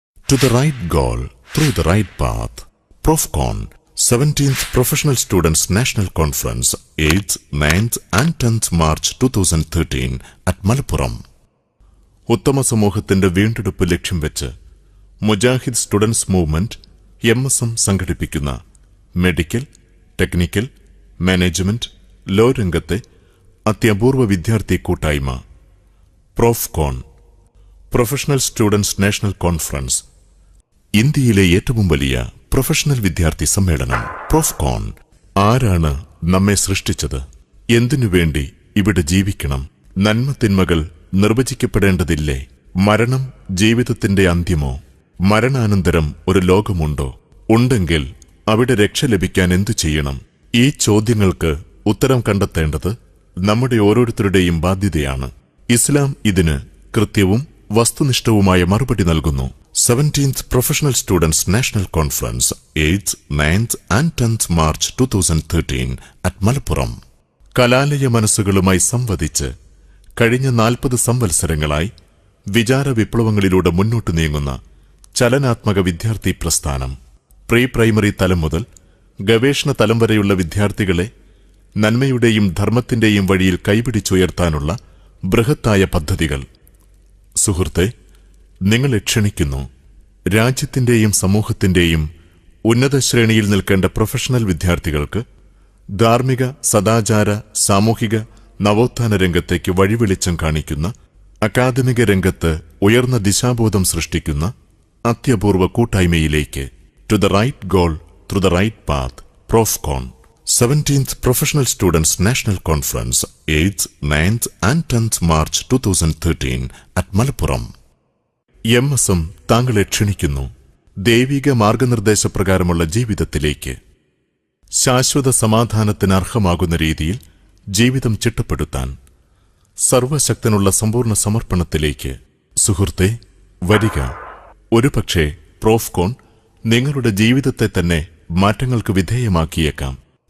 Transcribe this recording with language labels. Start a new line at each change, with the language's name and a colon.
English: To the right goal, through the right path. Profcon, 17th Professional Students National Conference, 8th, 9th and 10th March 2013 at Malappuram.
Malayalam: ഉത്തമ സമൂഹത്തിന്റെ വീണ്ടെടുപ്പ് ലക്ഷ്യം വെച്ച് Mujahid students movement MSM സംഘടിപ്പിക്കുന്ന medical, technical, management, law രംഗത്തെ അത്യപൂർവ വിദ്യാർത്ഥി കൂട്ടായ്മ Profcon, professional students national conference, ഇന്ത്യയിലെ ഏറ്റവും വലിയ പ്രൊഫഷണൽ വിദ്യാർത്ഥി സമ്മേളനം. പ്രോഫ്കോൺ ആരാണ് നമ്മെ സൃഷ്ടിച്ചത്? എന്തിനുവേണ്ടി ഇവിടെ ജീവിക്കണം? നന്മതിന്മകൾ നിർവചിക്കപ്പെടേണ്ടതില്ലേ? മരണം ജീവിതത്തിന്റെ അന്ത്യമോ? മരണാനന്തരം ഒരു ലോകമുണ്ടോ? ഉണ്ടെങ്കിൽ അവിടെ രക്ഷ ലഭിക്കാൻ എന്തു ചെയ്യണം? ഈ ചോദ്യങ്ങൾക്ക് ഉത്തരം കണ്ടെത്തേണ്ടത് നമ്മുടെ ഓരോരുത്തരുടെയും ബാധ്യതയാണ്. ഇസ്ലാം ഇതിന് കൃത്യവും വസ്തുനിഷ്ഠവുമായ മറുപടി നൽകുന്നു.
English: 17th Professional Students National Conference, 8th, 9th and 10th March 2013 at Malappuram.
Malayalam: കലാലയ മനസ്സുകളുമായി സംവദിച്ച് കഴിഞ്ഞ 40 സംവത്സരങ്ങളായി വിചാര വിപ്ലവങ്ങളിലൂടെ മുന്നോട്ടു നീങ്ങുന്ന ചലനാത്മക വിദ്യാർത്ഥി പ്രസ്ഥാനം. പ്രീ പ്രൈമറി തലം മുതൽ ഗവേഷണ തലം വരെയുള്ള വിദ്യാർത്ഥികളെ നന്മയുടെയും ധർമ്മത്തിന്റെയും വഴിയിൽ കൈപിടിച്ചുയർത്താനുള്ള ബൃഹത്തായ പദ്ധതികൾ. സുഹൃത്തെ, നിങ്ങളെ ക്ഷണിക്കുന്നു. രാജ്യത്തിന്റെയും സമൂഹത്തിന്റെയും ഉന്നത ശ്രേണിയിൽ നിൽക്കേണ്ട പ്രൊഫഷണൽ വിദ്യാർത്ഥികൾക്ക് ധാർമ്മിക, സദാചാര, സാമൂഹിക നവോത്ഥാന രംഗത്തേക്ക് വഴിവെളിച്ചം കാണിക്കുന്ന, അക്കാദമിക രംഗത്ത് ഉയർന്ന ദിശാബോധം സൃഷ്ടിക്കുന്ന അത്യപൂർവ കൂട്ടായ്മയിലേക്ക്.
English: To the right goal, through the right path. Profcon, 17th Professional Students National Conference, 8th, 9th and 10th March 2013 at Malappuram.
Malayalam: MSM താങ്കളെ ക്ഷണിക്കുന്നു ദൈവിക മാർഗനിർദ്ദേശപ്രകാരമുള്ള ജീവിതത്തിലേക്ക്. ശാശ്വത സമാധാനത്തിന് അർഹമാകുന്ന രീതിയിൽ ജീവിതം ചിട്ടപ്പെടുത്താൻ സർവശക്തനുള്ള സമ്പൂർണ്ണ സമർപ്പണത്തിലേക്ക്. സുഹൃത്തെ, വരിക. ഒരുപക്ഷെ പ്രോഫ്കോൺ നിങ്ങളുടെ ജീവിതത്തെ തന്നെ മാറ്റങ്ങൾക്ക് വിധേയമാക്കിയേക്കാം.